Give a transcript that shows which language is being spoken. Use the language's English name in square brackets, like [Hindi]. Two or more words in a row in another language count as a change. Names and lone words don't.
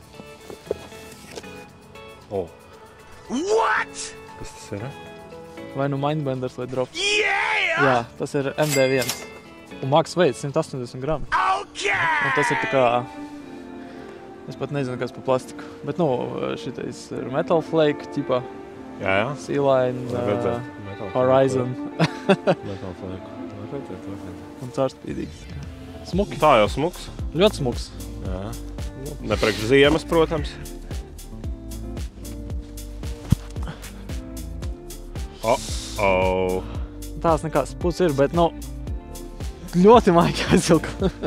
[Latvian] What? Kas tas ir? Vai nu Mindbenders vai drop. Jā, tas ir MD1. Un max veids 180 grami. Un tas ir tā kā... Es pat nezinu, kas par plastiku. Bet, nu, šitais ir Metal Flake, ķipā. Jā. Sea-Line, Horizon. Metal Flake. Un caurspīdīgs. Smuki. Tā jau smuks. Ļoti smuks. Jā. Nepriekš ziemas, protams. Tās nekāds puts ir, bet, nu, ļoti maigi aizvilku.